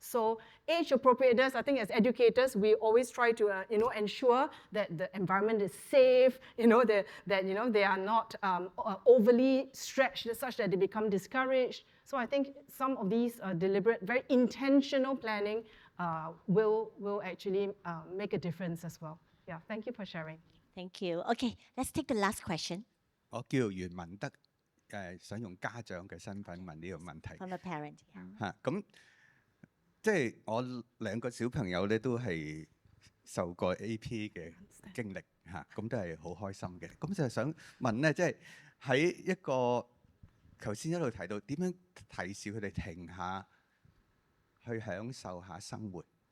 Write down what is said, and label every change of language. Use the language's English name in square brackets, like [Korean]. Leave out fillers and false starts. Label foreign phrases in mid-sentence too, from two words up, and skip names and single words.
[English] So age appropriateness, I think as educators, we always try to ensure that the environment is safe, that they are not overly stretched such that they become discouraged. So I think some of these deliberate, very intentional planning will actually make a difference as well. Yeah, thank you for sharing. Thank you. Okay, let's take the last question. [Cantonese] 我叫袁文德，想用家長嘅身份問呢個問題。 [English] From a parent. [Cantonese] 嚇，咁即係我2個小朋友咧都係受過 AP 嘅經歷嚇，咁都係好開心嘅。咁就係想問咧，即係喺一個頭先一路提到點樣提示佢哋停下，去享受下生活。